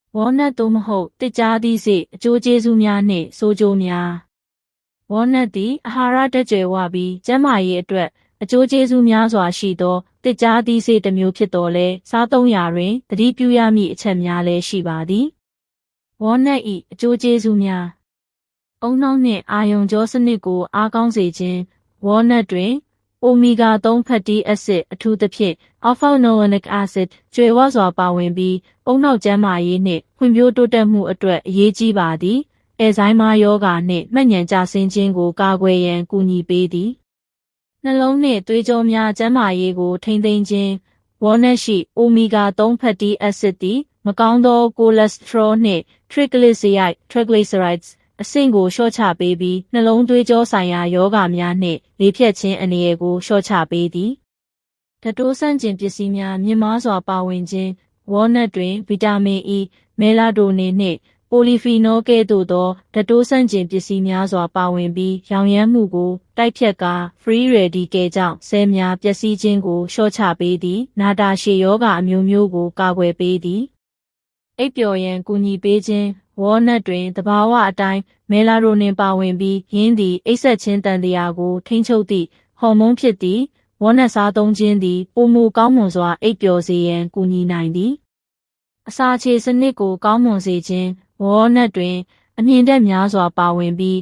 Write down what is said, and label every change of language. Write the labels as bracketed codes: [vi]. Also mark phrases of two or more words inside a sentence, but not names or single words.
[my] walnut သို့မဟုတ်တစ်ကြားသီးစေ့အကျိုးကျေးဇူးများနှင့်ဆိုးကျိုးများ walnut သည်အာဟာရဓာတ်ကြွယ်ဝပြီးကျန်းမာရေးအတွက်အကျိုးကျေးဇူးများစွာရှိသောတစ်ကြားသီးစေ့တစ်မျိုးဖြစ်တော်လဲစားသုံးရာတွင်သတိပြုရမည့်အချက်များလည်းရှိပါသည် walnut ၏အကျိုးကျေးဇူးများအုံနှောက်နှင့်အာရုံကြောစနစ်ကိုအားကောင်းစေခြင်း walnut တွင် omega 3 [en] fatty acid [my] အထူးသဖြင့် [en] alpha-linolenic acid [my] ကြွယ်ဝစွာပါဝင်ပြီးအုံနှောက်ကျန်းမာရေးနှင့်ဖွံ့ဖြိုးတိုးတက်မှုအတွက်အရေးကြီးပါသည်။ အဲဇိုင်းမားရောဂါနှင့်မှတ်ဉာဏ်ကျဆင်းခြင်းကိုကာကွယ်ရန်ကူညီပေးသည်။နှလုံးနှင့်သွေးကြောများကျန်းမာရေးကိုထိန်းသိမ်းခြင်း walnut ရှိ [en] omega 3 fatty acid [my] သည်မကောင်းသောကိုလက်စထရောနှင့် triglycerides အဆင့်ကိုလျှော့ချပေးပြီးနှလုံးသွေးကြောဆိုင်ရာရောဂါများနှင့်လေဖြတ်ခြင်းအန္တရာယ်ကိုလျှော့ချပေးသည်။ဓာတ်တိုးဆန့်ကျင်ပစ္စည်းများမြင့်မားစွာပါဝင်ခြင်း walnut တွင်ဗီတာမင် E မဲလာတိုနင်နှင့်ပိုလီဖီနော်ကဲ့သို့သောဓာတ်တိုးဆန့်ကျင်ပစ္စည်းများစွာပါဝင်ပြီးရောင်ရမ်းမှုကိုတိုက်ဖြတ်ကာ free radical ကြောင့်ဆဲများပျက်စီးခြင်းကိုလျှော့ချပေးသည်နာတာရှည်ရောဂါအမျိုးမျိုးကိုကာကွယ်ပေးသည်အိပ်ပျော်ရန်ကူညီပေးခြင်း walnut တွင်သဘာဝအတိုင်းမဲလာတိုနင်ပါဝင်ပြီးယင်းသည်အိပ်စက်ခြင်းတန်တရားကိုထိန်းချုပ်သည့် ဟော်မုန်းဖြစ်သည် walnut စားသုံးခြင်းသည်ပိုမိုကောင်းမွန်စွာအိပ်ပျော်စေရန်ကူညီနိုင်သည်အစာခြေစနစ်ကိုကောင်းမွန်စေခြင်း walnut တွင်အမြင့်ဓာတ်များစွာပါဝင်ပြီး